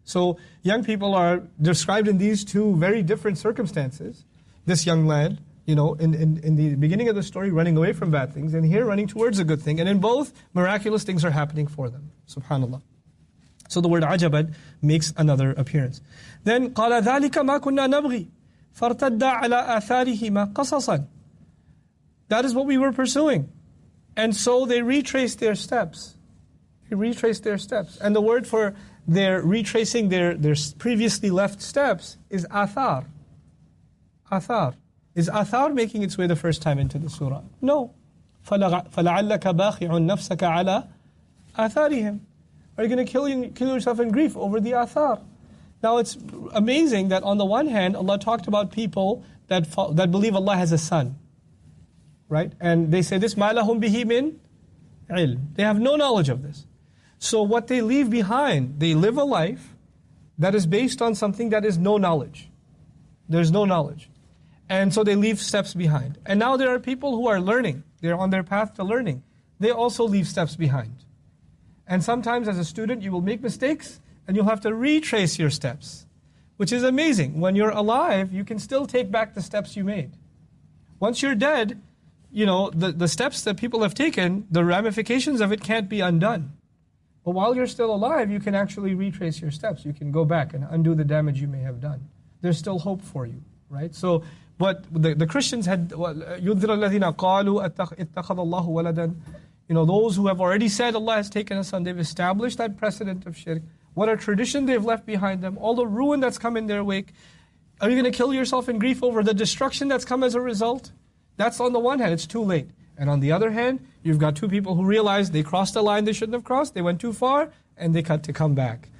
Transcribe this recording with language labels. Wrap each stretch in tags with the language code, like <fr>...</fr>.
<en>So young people are described in these two very different circumstances. This young lad, in the beginning of the story, running away from bad things, and here running towards a good thing. And in both, miraculous things are happening for them. SubhanAllah. So the word عَجَبًا makes another appearance.</en> <ar>Then قَالَ ذَلِكَ مَا كُنَّا نَبْغِي فَارْتَدَّ عَلَىٰ آثَارِهِمَا قَصَصًا.</ar> <en>That is what we were pursuing. And so they retraced their steps. They retraced their steps. And the word for their retracing their previously left steps is athar. Athar. Is athar making its way the first time into the surah? No.</en> <ar>فَلَعَلَّكَ بَاخِعٌ نَفْسَكَ عَلَىٰ آثَارِهِمْ.</ar> <en>Are you going to kill yourself in grief over the athar? Now it's amazing that on the one hand, Allah talked about people that believe Allah has a son. Right? And they say this,</en> <ar>مَا لَهُمْ بِهِ مِنْ عِلْمٍ.</ar> <en>They have no knowledge of this. So what they leave behind, they live a life that is based on something that is no knowledge. There's no knowledge. And so they leave steps behind. And now there are people who are learning. They're on their path to learning. They also leave steps behind. And sometimes as a student you will make mistakes and you'll have to retrace your steps. Which is amazing. When you're alive, you can still take back the steps you made. Once you're dead, you know, the steps that people have taken, the ramifications of it can't be undone. But while you're still alive, you can actually retrace your steps. You can go back and undo the damage you may have done. There's still hope for you, right? So what the Christians had,</en> <ar>يُذْرَ الَّذِينَ قَالُوا اتَّخَذَ اللَّهُ وَلَدًا.</ar> <en>You know, those who have already said Allah has taken a son, they've established that precedent of shirk. What a tradition they've left behind them, all the ruin that's come in their wake. Are you going to kill yourself in grief over the destruction that's come as a result? That's on the one hand, it's too late. And on the other hand, you've got two people who realize they crossed a line they shouldn't have crossed, they went too far, and they cut to come back.</en>